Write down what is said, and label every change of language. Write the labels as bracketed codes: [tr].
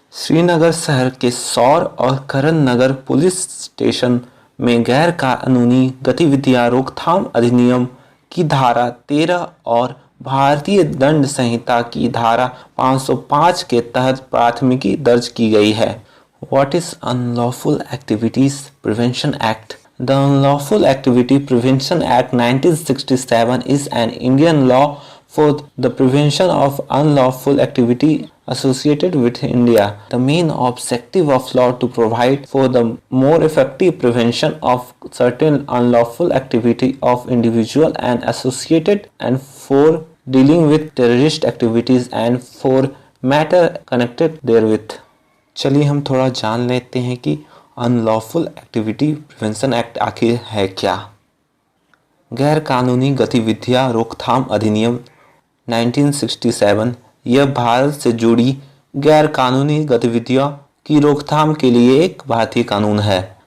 [hi] श्रीनगर शहर के सौर और करण नगर पुलिस स्टेशन में गैर कानूनी गतिविधियां रोकथाम अधिनियम की धारा 13 और भारतीय दंड संहिता की धारा 505 के तहत प्राथमिकी दर्ज की गई है। [en] What is Unlawful Activities Prevention Act? The Unlawful Activity Prevention Act 1967 is an Indian law for the prevention of unlawful activity associated with India. The main objective of law to provide for the more effective prevention of certain unlawful activity of individual and associated, and for dealing with terrorist activities and for matter connected therewith. [hi] चलिए हम थोड़ा जान लेते हैं कि unlawful activity prevention act आखिर है क्या। गैर कानूनी गतिविधियां रोकथाम अधिनियम 1967 यह भारत से जुड़ी गैर कानूनी गतिविधियों की रोकथाम के लिए एक भारतीय कानून है।